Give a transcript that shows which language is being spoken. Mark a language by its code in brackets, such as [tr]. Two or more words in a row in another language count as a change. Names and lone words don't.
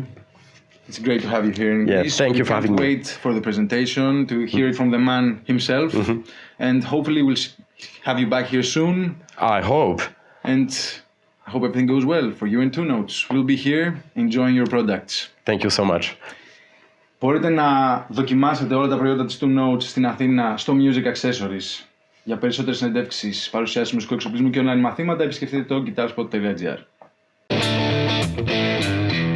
[en] It's great to have you here in Greece. Thank you for having me. Wait for the presentation to hear it from the man himself. And hopefully we'll have you back here soon. I hope. And I hope everything goes well for you and Two Notes. We'll be here enjoying your products. Thank you so much. [el] Μπορείτε να δοκιμάσετε όλα τα προϊόντα της Two Notes στην Αθήνα στο Music Accessories. Για περισσότερες συνεντεύξεις, παρουσιάσεις μουσικού εξοπλισμού και online μαθήματα, επισκεφτείτε το GuitarSpot.Gr.